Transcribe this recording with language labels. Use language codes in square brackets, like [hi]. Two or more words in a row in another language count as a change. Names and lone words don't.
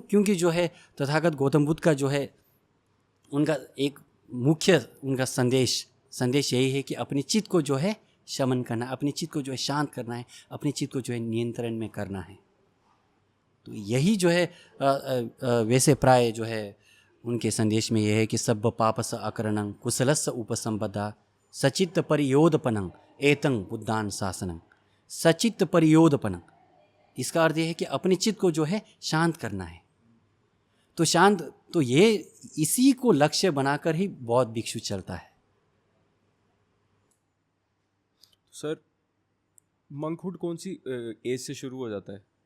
[hi] क्योंकि जो है तथागत गौतम बुद्ध का जो है उनका एक मुख्य उनका संदेश यही है कि अपने चित्त को जो है शमन करना, अपने चित्त को जो है शांत करना है, अपने चित्त को जो है नियंत्रण में करना है। तो यही जो है वैसे प्राय जो है उनके संदेश में यह है कि [pi] सब्ब पापस अकरणं कुशलस्य उपसंपदा सचित्त परियोदपनं एतं बुद्धान शासनं। सचित्त परियोदपनं, [hi] इसका अर्थ यह है कि अपने चित्त को जो है शांत करना है। तो शांत, तो ये इसी को लक्ष्य बनाकर ही बौद्ध भिक्षु चलता है। सर मंकहुड कौन सी एज से शुरू हो जाता है?